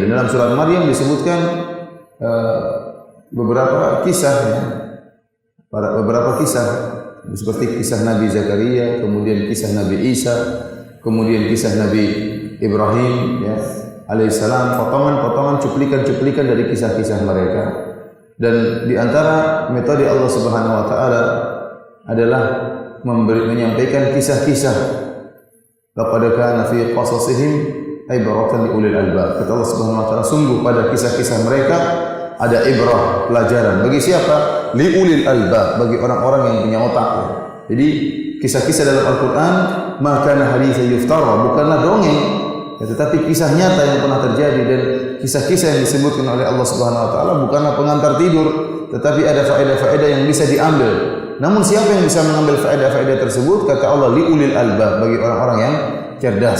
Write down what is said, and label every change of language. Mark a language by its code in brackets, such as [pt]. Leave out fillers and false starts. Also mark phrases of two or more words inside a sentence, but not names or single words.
[id] Dan dalam surat Maryam disebutkan beberapa kisah, ya, beberapa kisah seperti kisah Nabi Zakaria, kemudian kisah Nabi Isa, kemudian kisah Nabi Ibrahim, ya, alaihissalam, potongan-potongan, cuplikan-cuplikan dari kisah-kisah mereka. Dan di antara metode Allah [ar] سبحانه وتعالى [id] adalah menyampaikan kisah-kisah. [ar] لقد كان في قصصهم عبرة لأولي الألباب. [id] Kata Allah [ar] سبحانه وتعالى, [id] sungguh pada kisah-kisah mereka ada ibrah, pelajaran. Bagi siapa? [ar] لأولي الألباب, [id] bagi orang-orang yang punya otak. Jadi kisah-kisah dalam Al-Quran [ar] ما كان حديثا يفترى, [id] bukanlah dongeng, ya, tetapi kisah nyata yang pernah terjadi. Dan kisah-kisah yang disebutkan oleh Allah [ar] سبحانه وتعالى [id] bukanlah pengantar tidur, tetapi ada faedah-faedah yang bisa diambil. Namun siapa yang bisa mengambil faedah-faedah tersebut? Kata Allah, [ar] لأولي الألباب, [id] bagi orang-orang yang cerdas.